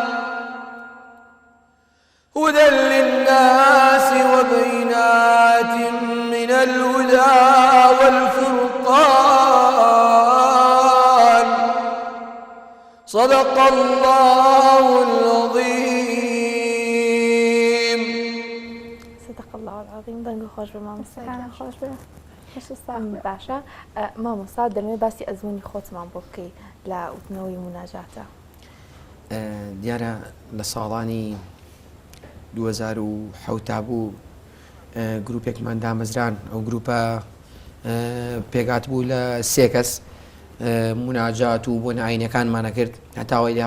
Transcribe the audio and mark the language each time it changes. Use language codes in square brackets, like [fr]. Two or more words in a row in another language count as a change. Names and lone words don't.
[ar] هدى للناس وبينات من الهدى والفرقان صدق الله العظيم. صدق الله العظيم. [ckb] دەنگ خۆش بە مامۆستا. خۆش بێ. باشە مامۆستا دەمێ باسی ئەزمموی خۆتمان بۆ بکەی لە وتنەوەی مناجاتە. دیارە لە ساڵانی 2007 بوو گروپێکمان دامەزران ئەو گروپە پێگات بوو لە 3 کەس مناجات و بۆ نعینەکانمانە کرد هەتاوای لە